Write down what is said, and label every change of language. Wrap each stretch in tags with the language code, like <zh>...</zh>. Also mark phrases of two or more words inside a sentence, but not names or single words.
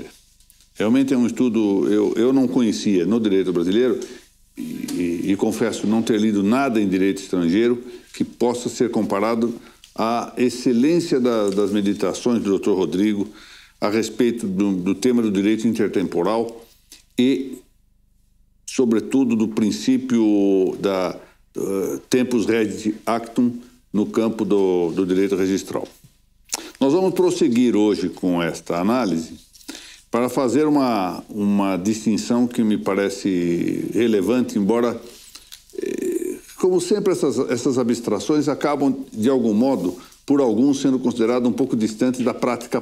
<pt>Realmente é um estudo, eu não conhecia no direito brasileiro e confesso não ter lido nada em direito estrangeiro que possa ser comparado à excelência das meditações do Dr. Rodrigo a respeito do tema do direito intertemporal e, sobretudo, do princípio da</pt> <la>tempus regit actum</la> <pt>no campo do direito registral. Nós vamos prosseguir hoje com esta análise para fazer uma distinção que me parece relevante, embora, como sempre, essas abstrações acabam, de algum modo, por alguns, sendo consideradas um pouco distantes da prática.</pt>